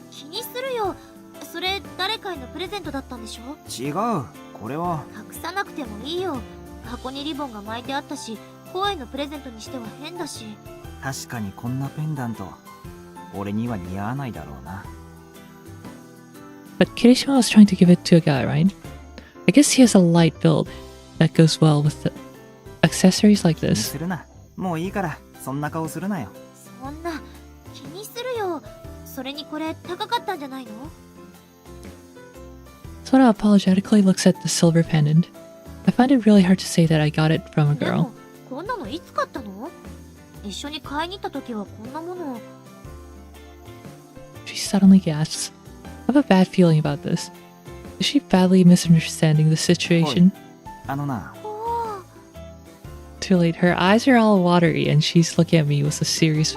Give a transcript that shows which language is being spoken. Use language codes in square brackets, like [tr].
[ja] 気にするよ。それ誰かへのプレゼントだったんでしょ。違う。これは隠さなくてもいいよ。箱にリボンが巻いてあったし、声のプレゼントにしては変だし。確かにこんなペンダント俺には似合わないだろうな。 [en] But Kirishima was trying to give it to a guy, right? I guess he has a light build that goes well with the accessories like [ja] 気に [en] this. [ja] するな。もういいからそんな顔するなよ。そんな気にするよ。それにこれ高かったんじゃないの。 [en] Sora apologetically looks at the silver pendant. I find it really hard to say that I got it from a [ja] で [en] girl. [ja] もこんなのいつ買ったの。一緒に買いに行った時はこんなものを。 [en] She suddenly gasps. I have a bad feeling about this. Is she badly misunderstanding the situation? [ja] あのな。おー [en] Too late. Her eyes are all watery and she's looking at me with a serious